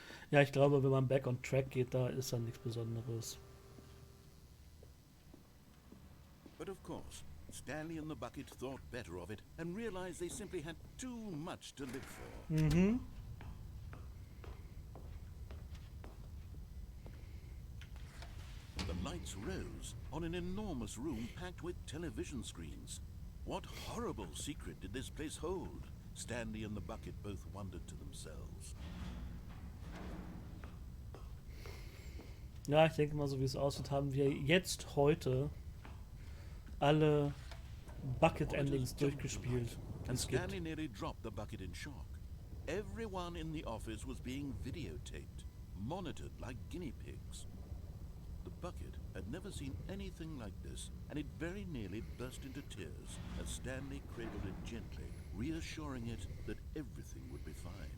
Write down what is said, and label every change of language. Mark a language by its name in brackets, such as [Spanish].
[German] Ja, ich glaube, wenn man [English] back on track [German] geht, da ist dann nichts Besonderes. [English] But of course, Stanley and the bucket thought better of it and realized they simply had too much to live for. Mhm. The lights rose on an enormous room packed with television screens. What horrible secret did this place hold? Stanley and the bucket both wondered to themselves. [German] Ja, ich denke mal, so wie es aussieht, haben wir jetzt heute alle Bucket-Endings durchgespielt, die [English] And [German] es gibt. [English] Stanley nearly dropped the bucket in shock. Everyone in the office was being videotaped, monitored like guinea pigs. The bucket had never seen anything like this, and it very nearly burst into tears as Stanley cradled it gently, reassuring it that everything would be fine.